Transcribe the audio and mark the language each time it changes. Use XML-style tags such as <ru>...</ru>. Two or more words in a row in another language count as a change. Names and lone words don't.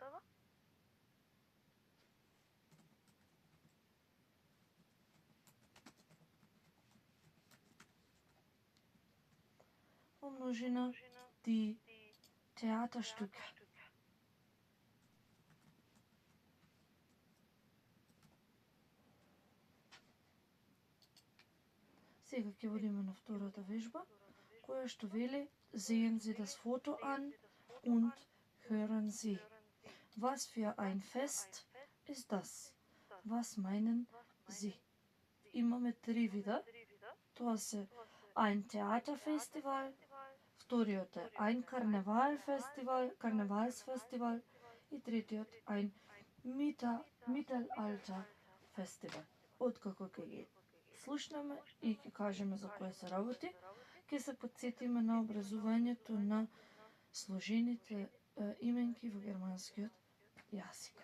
<mk>Во множина</mk> <de>die Theaterstück.</de> <mk>Сега ќе водиме на втората вежба, која што вели</mk> <de>Sehen Sie das Foto an und hören Sie. Was für ein Fest ist das? Was meinen Sie?</de> <mk>Имаме три вида. Тоа се</mk> <de>ein Theaterfestival,</de> <mk>вториот е</mk> <de>ein Karnevalsfestival</de> <mk>и третиот</mk> <de>ein Mittelalterfestival.</de> <mk>Откако ќе ги слушнеме и ќе кажеме за кое се работи, ќе се подсетиме на образувањето на сложените именки во германскиот јазик.</mk>